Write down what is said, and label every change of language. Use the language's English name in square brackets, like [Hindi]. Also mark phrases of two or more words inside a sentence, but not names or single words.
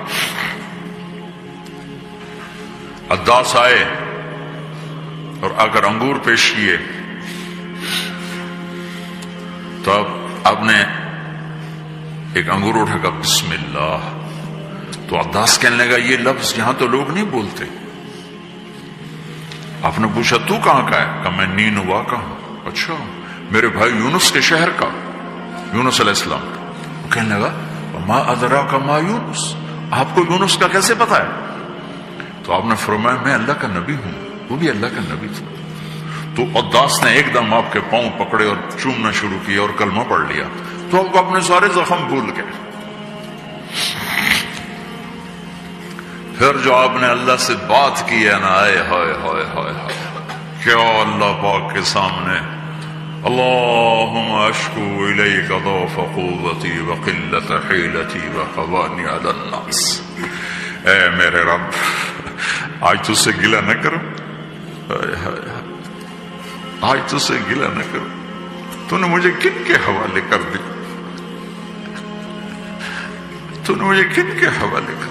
[Urdu] عداس آئے اور آ کر انگور پیش کیے تو اب آپ نے ایک انگور اٹھا کر بسم اللہ. تو عداس کہنے لگا یہ لفظ یہاں تو لوگ نہیں بولتے. آپ نے پوچھا تو کہاں کا ہے؟ کہا میں نینوا کا ہوں. اچھا میرے بھائی یونس کے شہر کا. یونس علیہ السلام. کہنے لگا [Arabic] ما ادراک ما یونس، [Urdu] آپ کو یونس کا کیسے پتا ہے؟ تو آپ نے فرمایا میں اللہ کا نبی ہوں. وہ بھی اللہ کا نبی تھا. تو عداس نے ایک دم آپ کے پاؤں پکڑے اور چومنا شروع کیا اور کلمہ پڑھ لیا. تو آپ کو اپنے سارے زخم بھول گئے. پھر جو آپ نے اللہ سے بات کی ہے نا، آئے ہائے ہائے ہائے کیا اللہ پاک کے سامنے [Arabic] اللہم اشکو الیک ضعف قوتی وقلت حیلتی وقوانی علی الناس. [Urdu] اے میرے رب آج تجھ سے گلہ نہ کروں، آج تجھ سے گلہ نہ کروں. تو نے مجھے کن کے حوالے کر دی؟ تو نے مجھے کن کے حوالے کر دی؟